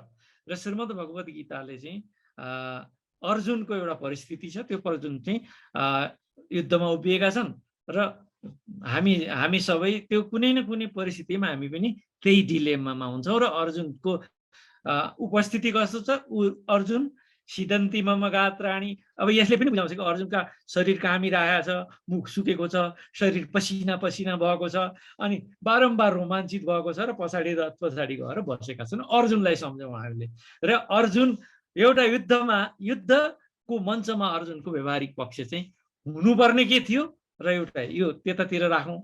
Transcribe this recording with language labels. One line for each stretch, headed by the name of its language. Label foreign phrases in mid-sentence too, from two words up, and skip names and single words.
Nepali: र श्रीमद् भगवत गीताले चाहिँ अर्जुनको एउटा परिस्थिति छ, त्यो अर्जुन चाहिँ युद्धमा उभिएका छन् र हामी सबै त्यो कुनै न कुनै परिस्थितिमा हामी पनि त्यही डिलेमामा हुन्छौँ। र अर्जुनको उपस्थिति कस्तो छ,
Sanskrit: अर्जुन सिदन्ती मम गात्राणि।
Nepali: अब यसले पनि बुझाउँछ कि अर्जुनका शरीर कामिरहेको छ, मुख सुकेको छ, शरीर पसिना पसिना भएको छ, अनि बारम्बार रोमाञ्चित भएको छ र पछाडि रथ पछाडि गएर बसेका छन्। अर्जुनलाई सम्झौँ हामीले। र अर्जुन एउटा युद्धको मञ्चमा अर्जुनको व्यवहारिक पक्ष चाहिँ हुनुपर्ने के थियो र एउटा यो त्यतातिर राखौँ।